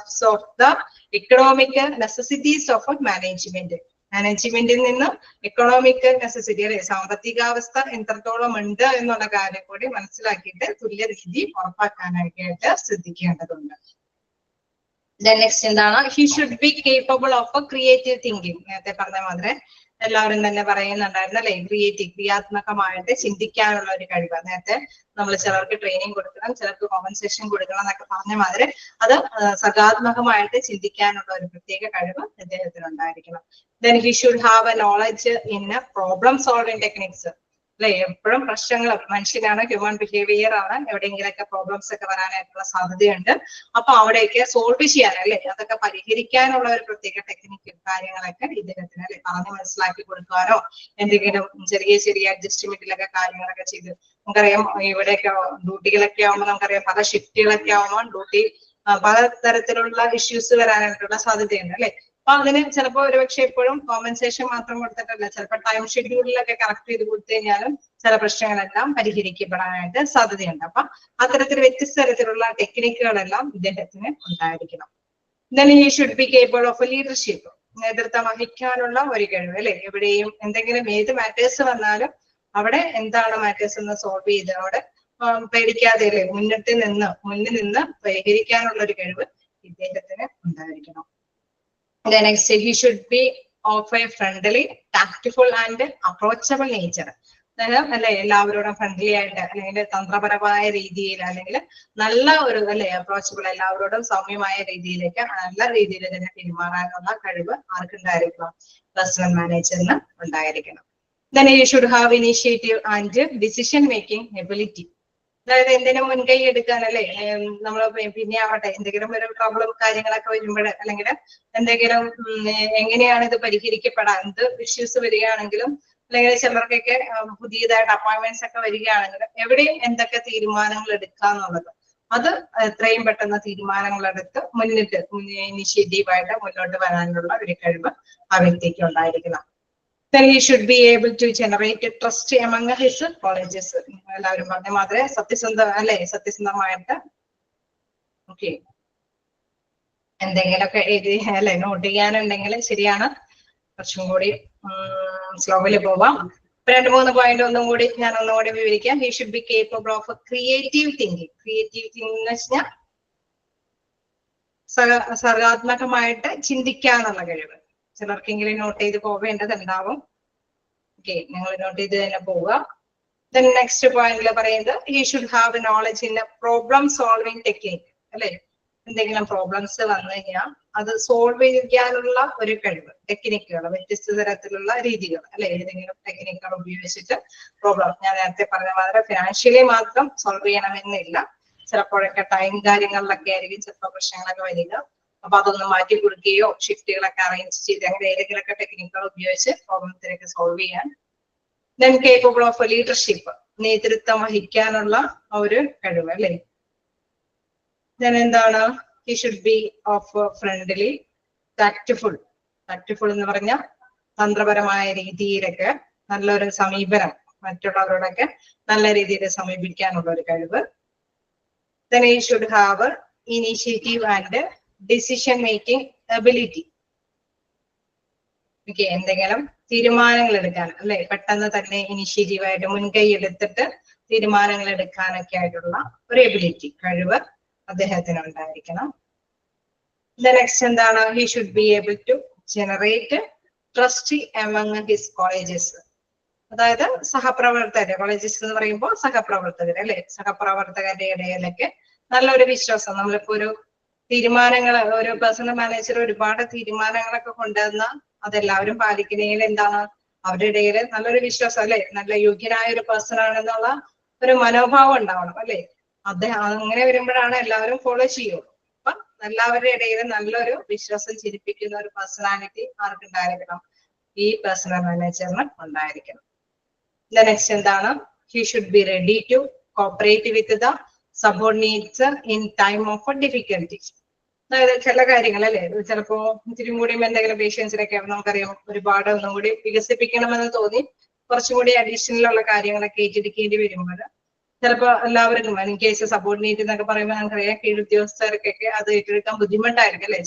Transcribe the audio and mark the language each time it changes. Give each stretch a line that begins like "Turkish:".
Malayalam: Of the economic necessities of management, മാനേജ്മെന്റിൽ നിന്ന് economic necessity അല്ലെ സാമ്പത്തികാവസ്ഥ എത്രത്തോളം ഉണ്ട് എന്നുള്ള കാര്യം കൂടി മനസ്സിലാക്കിയിട്ട് തുല്യ രീതി ഉറപ്പാക്കാനായിട്ട് ശ്രദ്ധിക്കേണ്ടതുണ്ട്.
English: next
Malayalam: എന്താണ്,
English: he should be capable of a creative thinking.
Malayalam: നേരത്തെ പറഞ്ഞ മാതിരി എല്ലാവരും തന്നെ പറയുന്നുണ്ടായിരുന്നു അല്ലെ, ക്രിയാത്മകമായിട്ട് ചിന്തിക്കാനുള്ള ഒരു കഴിവ്. നേരത്തെ നമ്മൾ ചിലർക്ക് ട്രെയിനിങ് കൊടുക്കണം, ചിലർക്ക് കോമ്പൻസേഷൻ കൊടുക്കണം എന്നൊക്കെ പറഞ്ഞ മാതിരി അത് സർഗാത്മകമായിട്ട് ചിന്തിക്കാനുള്ള ഒരു പ്രത്യേക കഴിവ് അദ്ദേഹത്തിന് ഉണ്ടായിരിക്കണം.
English: Then he should have a knowledge in problem solving techniques.
Malayalam: അല്ലെ, എപ്പോഴും പ്രശ്നങ്ങൾ, മനുഷ്യനാണ്, ഹ്യൂമൻ ബിഹേവിയർ ആണ്, എവിടെയെങ്കിലൊക്കെ പ്രോബ്ലംസ് ഒക്കെ വരാനായിട്ടുള്ള സാധ്യതയുണ്ട്. അപ്പൊ അവിടെയൊക്കെ സോൾവ് ചെയ്യാൻ അല്ലെ, അതൊക്കെ പരിഹരിക്കാനുള്ള ഒരു പ്രത്യേക ടെക്നിക്ക് കാര്യങ്ങളൊക്കെ ഇദ്ദേഹത്തിന് അല്ലെ പറഞ്ഞ് മനസ്സിലാക്കി കൊടുക്കാനോ എന്തെങ്കിലും ചെറിയ ചെറിയ അഡ്ജസ്റ്റ്മെന്റിലൊക്കെ കാര്യങ്ങളൊക്കെ ചെയ്ത്, നമുക്കറിയാം ഇവിടെയൊക്കെ ഡ്യൂട്ടികളൊക്കെ ആവുമ്പോൾ നമുക്കറിയാം പല ഷിഫ്റ്റുകളൊക്കെ ആവുമ്പോൾ ഡ്യൂട്ടി പല തരത്തിലുള്ള ഇഷ്യൂസ് വരാനായിട്ടുള്ള സാധ്യതയുണ്ട് അല്ലെ. അപ്പൊ അതിന് ചിലപ്പോൾ ഒരുപക്ഷെ എപ്പോഴും കോമ്പൻസേഷൻ മാത്രം കൊടുത്തിട്ടല്ല, ചിലപ്പോൾ ടൈം ഷെഡ്യൂളിലൊക്കെ കറക്റ്റ് ചെയ്ത് കൊടുത്തു കഴിഞ്ഞാലും ചില പ്രശ്നങ്ങളെല്ലാം പരിഹരിക്കപ്പെടാനായിട്ട് സാധ്യതയുണ്ട്. അപ്പൊ അത്തരത്തിൽ വ്യത്യസ്ത തരത്തിലുള്ള ടെക്നിക്കുകളെല്ലാം ഇദ്ദേഹത്തിന് ഉണ്ടായിരിക്കണം.
English: Then he should be capable of a leadership.
Malayalam: നേതൃത്വം വഹിക്കാനുള്ള ഒരു കഴിവ് അല്ലെ, എവിടെയും എന്തെങ്കിലും ഏത് മാറ്റേഴ്സ് വന്നാലും അവിടെ എന്താണ് മാറ്റേഴ്സ് എന്ന് സോൾവ് ചെയ്ത് അവിടെ പേടിക്കാതെ അല്ലെ മുന്നിൽ നിന്ന് പരിഹരിക്കാനുള്ള ഒരു കഴിവ് ഇദ്ദേഹത്തിന് ഉണ്ടായിരിക്കണം.
English: The next, he should be of a friendly, tactful and approachable nature.
Malayalam: അതായത് അല്ലെ എല്ലാവരോടും ഫ്രണ്ട്ലി ആയിട്ട് അല്ലെങ്കിൽ തന്ത്രപരമായ രീതിയിൽ അല്ലെങ്കിൽ നല്ല ഒരു അല്ലെ അപ്രോച്ചബിൾ, എല്ലാവരോടും സൗമ്യമായ രീതിയിലേക്ക് നല്ല രീതിയിൽ തന്നെ പെരുമാറാനുള്ള കഴിവ് ആർക്കുണ്ടായിരിക്കണം? പേഴ്സണൽ മാനേജറിന് ഉണ്ടായിരിക്കണം.
English: Then he should have initiative and decision making ability.
Malayalam: അതായത് എന്തിനും മുൻകൈ എടുക്കാൻ അല്ലെ, നമ്മൾ പിന്നെ ആവട്ടെ എന്തെങ്കിലും ഒരു പ്രോബ്ലം കാര്യങ്ങളൊക്കെ വരുമ്പോൾ അല്ലെങ്കിൽ എന്തെങ്കിലും എങ്ങനെയാണ് ഇത് പരിഹരിക്കപ്പെടാൻ, എന്ത് ഇഷ്യൂസ് വരികയാണെങ്കിലും അല്ലെങ്കിൽ ചിലർക്കൊക്കെ പുതിയതായിട്ട് അപ്പോയിന്റ്മെന്റ്സ് ഒക്കെ വരികയാണെങ്കിലും എവിടെയും എന്തൊക്കെ തീരുമാനങ്ങൾ എടുക്കാന്നുള്ളത് അത് എത്രയും പെട്ടെന്ന് തീരുമാനങ്ങൾ എടുത്ത് ഇനിഷ്യേറ്റീവായിട്ട് മുന്നോട്ട് വരാനുള്ള ഒരു കഴിവ് ആ വ്യക്തിക്ക് ഉണ്ടായിരിക്കണം.
English: Then he should be able to generate trust among his colleagues.
Malayalam: എല്ലാവരും പറഞ്ഞ മാതിരി സത്യസന്ധമായിട്ട് എന്തെങ്കിലുമൊക്കെ എഴുതി അല്ലെ നോട്ട് ചെയ്യാനുണ്ടെങ്കിൽ ശരിയാണ്, കുറച്ചും കൂടി സ്ലോവില് പോവാം. 2-3 പോയിന്റ് ഒന്നുകൂടി വിവരിക്കാം.
English: He should be capable of creative thinking.
Malayalam: Creative thinking എന്ന് വെച്ചാൽ സർഗാത്മകമായിട്ട് ചിന്തിക്കാന്നുള്ള കഴിവ്. ചിലർക്കെങ്കിലും നോട്ട് ചെയ്ത് പോവേണ്ടതുണ്ടാവും. നിങ്ങൾ നോട്ട് ചെയ്ത് തന്നെ പോവുക.
English: Then next
Malayalam: പോയിന്റിൽ പറയുന്നത്
English: he should have knowledge in a problem solving technique.
Malayalam: അല്ലെ, എന്തെങ്കിലും പ്രോബ്ലംസ് വന്നു കഴിഞ്ഞാൽ അത് സോൾവ് ചെയ്യാനുള്ള ഒരു കഴിവ്, ടെക്നിക്കുകൾ, വ്യത്യസ്ത തരത്തിലുള്ള രീതികൾ അല്ലെ, ഏതെങ്കിലും ടെക്നിക്കുകൾ ഉപയോഗിച്ചിട്ട് പ്രോബ്ലം, ഞാൻ നേരത്തെ പറഞ്ഞ മാതിരി ഫിനാൻഷ്യലി മാത്രം സോൾവ് ചെയ്യണമെന്നില്ല, ചിലപ്പോഴൊക്കെ ടൈം കാര്യങ്ങളിലൊക്കെ ആയിരിക്കും ചിലപ്പോൾ പ്രശ്നങ്ങളൊക്കെ വരിക. അപ്പൊ അതൊന്ന് മാറ്റി കൊടുക്കുകയോ ഷിഫ്റ്റുകളൊക്കെ അറേഞ്ച് ചെയ്ത് അങ്ങനെ ഏതെങ്കിലുമൊക്കെ ടെക്നിക്കുകൾ ഉപയോഗിച്ച് പ്രോബ്ലത്തിനൊക്കെ സോൾവ് ചെയ്യാൻ.
English: Then capable of leadership,
Malayalam: നേതൃത്വം വഹിക്കാനുള്ള ഒരു കഴിവ് അല്ലെ. Then എന്താണ്?
English: He should be of friendly, tactful.
Malayalam: Tactful എന്ന് പറഞ്ഞാൽ തന്ത്രപരമായ രീതിയിലൊക്കെ നല്ലൊരു സമീപനം, മറ്റുള്ളവരോടൊക്കെ നല്ല രീതിയിൽ സമീപിക്കാനുള്ള ഒരു കഴിവ്.
English: Then he should have initiative and decision making ability.
Malayalam: എന്തെങ്കിലും തീരുമാനങ്ങൾ എടുക്കാൻ അല്ലെ, പെട്ടെന്ന് തന്നെ ഇനിഷ്യേറ്റീവായിട്ട് മുൻകൈ എടുത്തിട്ട് തീരുമാനങ്ങൾ എടുക്കാനൊക്കെ ആയിട്ടുള്ള ഒരു എബിലിറ്റി, കഴിവ് അദ്ദേഹത്തിന് ഉണ്ടായിരിക്കണം. നെക്സ്റ്റ് എന്താണ്?
English: He should be able to generate trust among his colleagues.
Malayalam: അതായത് സഹപ്രവർത്തകർ, കോളേജസ് എന്ന് പറയുമ്പോൾ സഹപ്രവർത്തകർ അല്ലെ, സഹപ്രവർത്തകരുടെ ഇടയിലൊക്കെ നല്ലൊരു വിശ്വാസം. നമ്മളിപ്പോ ഒരു തീരുമാനങ്ങൾ, ഒരു പേഴ്സണൽ മാനേജർ ഒരുപാട് തീരുമാനങ്ങളൊക്കെ കൊണ്ടുവന്ന അതെല്ലാവരും പാലിക്കുന്നതിൽ എന്താണ് അവരുടെ ഇടയിൽ നല്ലൊരു വിശ്വാസം അല്ലെ, നല്ല യോഗ്യനായ ഒരു പേഴ്സൺ ആണെന്നുള്ള ഒരു മനോഭാവം ഉണ്ടാവണം അല്ലെ. അദ്ദേഹം അങ്ങനെ വരുമ്പോഴാണ് എല്ലാവരും ഫോളോ ചെയ്യുള്ളൂ. അപ്പൊ എല്ലാവരുടെ ഇടയിൽ നല്ലൊരു വിശ്വാസം ചിരിപ്പിക്കുന്ന ഒരു പേഴ്സണാലിറ്റി ആർക്കുണ്ടായിരിക്കണം? ഈ പേഴ്സണൽ മാനേജറിന് ഉണ്ടായിരിക്കണം. നെക്സ്റ്റ് എന്താണ്?
English: He should be ready to cooperate with the subordinates in time of difficulty.
Malayalam: അതായത് ചില കാര്യങ്ങൾ അല്ലെ, ചിലപ്പോ ഇത്തിരി കൂടി എന്തെങ്കിലും പേഷ്യൻസിനൊക്കെ നമുക്കറിയാം ഒരുപാട് ഒന്നും കൂടി വികസിപ്പിക്കണമെന്ന് തോന്നി കുറച്ചും കൂടി അഡീഷണൽ ഉള്ള കാര്യങ്ങളൊക്കെ ഏറ്റെടുക്കേണ്ടി വരുമ്പോൾ ചിലപ്പോ എല്ലാവർക്കും ഇൻ കേസ് സബോർഡിനേറ്റ് എന്നൊക്കെ പറയുമ്പോൾ നമുക്കറിയാം കീഴുദ്യോഗസ്ഥർക്കൊക്കെ അത് ഏറ്റെടുക്കാൻ ബുദ്ധിമുട്ടായിരിക്കും അല്ലെ.